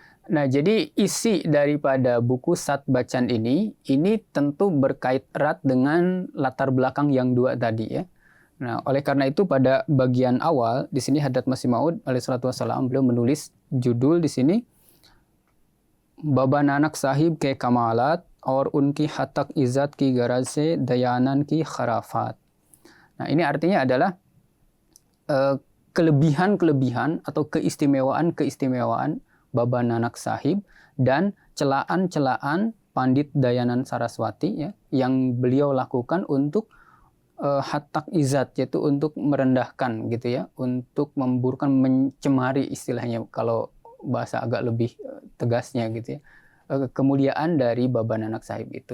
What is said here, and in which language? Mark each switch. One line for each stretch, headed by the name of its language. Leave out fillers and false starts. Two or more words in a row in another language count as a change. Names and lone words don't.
Indonesian: Nah, jadi isi daripada buku Sat Bacan ini tentu berkait erat dengan latar belakang yang dua tadi ya. Nah, oleh karena itu pada bagian awal di sini Hadrat Masih Maud alaihissalam beliau menulis judul di sini Baba Nanak Sahib
Hindi: के कमालात और उनकी हतक इज़्ज़त की गरज से दयानंद की खुराफात.
Indonesian: Nah, ini artinya adalah kelebihan-kelebihan atau keistimewaan-keistimewaan Baba Nanak Sahib dan celaan-celaan Pandit Dayanand Saraswati ya, yang beliau lakukan untuk
Hindi: हतक इज़्ज़त,
Indonesian: yaitu untuk merendahkan gitu ya, untuk memburukkan, mencemari istilahnya kalau bahasa agak lebih tegasnya gitu ya, kemuliaan dari Baba Nanak Sahib itu.